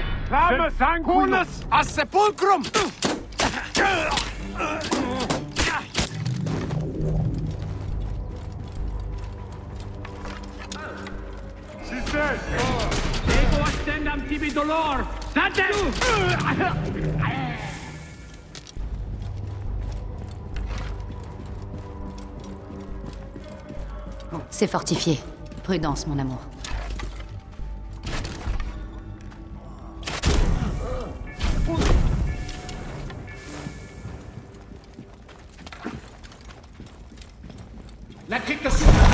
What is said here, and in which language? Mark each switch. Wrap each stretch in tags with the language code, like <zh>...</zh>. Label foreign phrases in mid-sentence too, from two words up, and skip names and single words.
<la>Flamme sanguinus a sepulcrum! Ego ascendam tibi dolor! Sate!</la> <fr>C'est fortifié. Prudence, mon amour. La crypte sud!</fr>